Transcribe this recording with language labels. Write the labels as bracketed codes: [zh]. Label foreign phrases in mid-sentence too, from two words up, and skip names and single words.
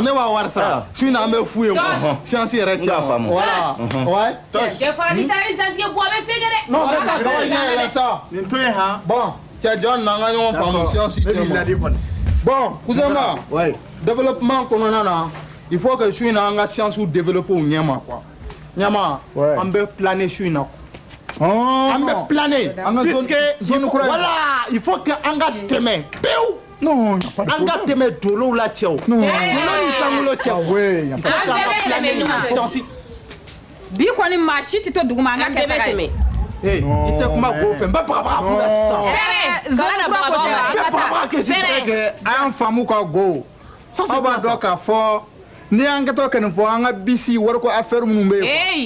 [bm] ne b'a wari sara. su in na an bɛ fu ye quoi science yɛrɛ n k'a faamu. [fr] voilà. ouais. [bm] cɛ fara n'i taara ni Zantigi ye bɔ a bɛ fɛn kɛ dɛ. non ne t'a gawa ɲɛ yɛlɛ sa. nin to yen han. bon cɛ jɔn na an ka ɲɔgɔn faamu science ne b'i ladi kɔni. [fr] bon cousin ba ouais [bm] développement kɔnɔna na [fr] il faut que [bm] su in na an ka science développer u ɲɛma quoi ɲɛma an bɛ planer su in na an bɛ planer [fr] puisque voilà il faut que [bm] an ka tɛmɛ pewu [fr] non [bm] an ka tɛmɛ dolow la cɛw dolo ni sankolo cɛw an bɛɛ bɛ yɛlɛmɛ ɲuman fɛ bi kɔni maa si tɛ to duguma an ka kɛ taga ye. i tɛ kuma k'o fɛ n bɛ bagabaga kun na sisan. a y'an faamu ka go aw b'a dɔn k'a fɔ ni an kɛtɔ ka nin fɔ an ka bisi wariko affaire minnu bɛ yen.